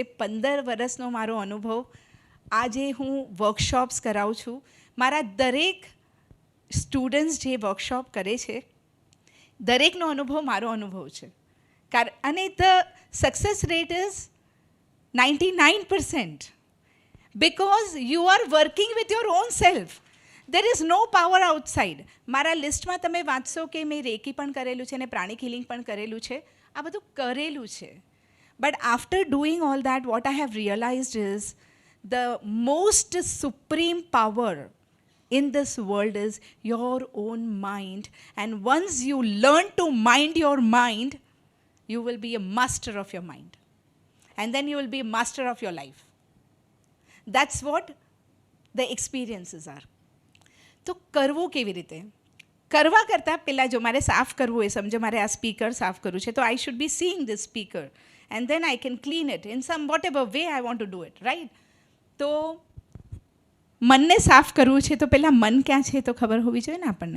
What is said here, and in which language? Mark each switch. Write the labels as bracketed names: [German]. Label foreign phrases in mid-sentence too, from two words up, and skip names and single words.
[Gujarati] 15 વર્ષનો મારો અનુભવ. આજે હું વર્કશોપ્સ કરાવું છું. મારા દરેક સ્ટુડન્ટ્સ જે વર્કશોપ કરે છે દરેકનો અનુભવ મારો અનુભવ છે. [English] અને the success rate is 99%. Because you are working with your own self. There is no power outside. [Gujarati] મારા લિસ્ટમાં તમે વાંચશો કે મેં રેકી પણ કરેલું છે અને પ્રાણિક હિલિંગ પણ કરેલું છે. આ બધું કરેલું છે. [English] But after doing all that what I have realized is the most supreme power in this world is your own mind. And once you learn to mind your mind, you will be a master of your mind. And then you will be a master of your life. That's what the experiences are. [Gujarati] તો કરવું કેવી રીતે? કરવા કરતાં પહેલાં જો મારે સાફ કરવું હોય, સમજો મારે આ સ્પીકર સાફ કરવું છે, તો [English] I should be seeing this speaker and then I can clean it in some whatever way I want to do it, right? [Gujarati] તો મનને સાફ કરવું છે તો પહેલાં મન ક્યાં છે તો ખબર હોવી જોઈએ ને આપણને.